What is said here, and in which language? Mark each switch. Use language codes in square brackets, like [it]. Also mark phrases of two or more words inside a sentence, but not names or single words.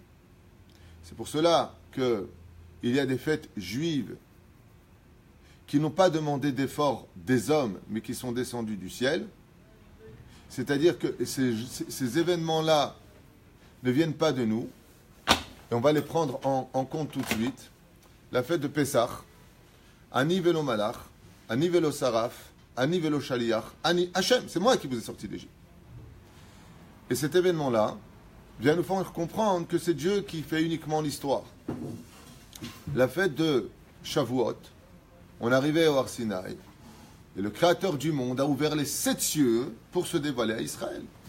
[fr] C'est pour cela qu'il y a des fêtes juives qui n'ont pas demandé d'efforts des hommes, mais qui sont descendus du ciel. C'est-à-dire que ces événements-là ne viennent pas de nous, et on va les prendre en compte tout de suite. La fête de Pessah, [he] אני ולא מלאך, אני ולא שרף, אני ולא שליח, אני השם, [fr] c'est moi qui vous ai sorti d'Égypte. Et cet événement-là vient nous faire comprendre que c'est Dieu qui fait uniquement l'histoire. La fête de Shavuot, on arrivait au Har Sinaï, et le Créateur du monde a ouvert les 7 cieux pour se dévoiler à Israël.